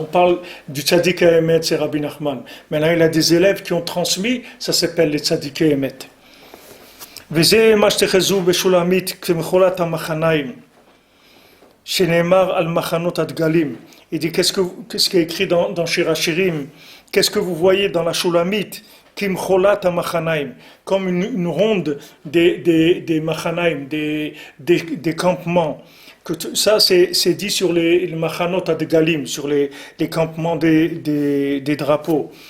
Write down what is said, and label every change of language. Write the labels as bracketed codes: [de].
[fr] On parle du tzadikei emet, c'est Rabbi Nachman. Maintenant il a des élèves qui ont transmis, ça s'appelle les tzadikei emet. [he] וזה מה שתחזו בשולמית כמחולת המחניים שנאמר על מחנות הדגלים. [fr] Il dit qu'est-ce qui est écrit dans Shir Hashirim, qu'est-ce que vous voyez dans la Shulamite, Kimcholat HaMachanaim, comme une ronde des Machanaim, des campements. Ça c'est dit sur les Machanot Adgalim, sur les campements des drapeaux.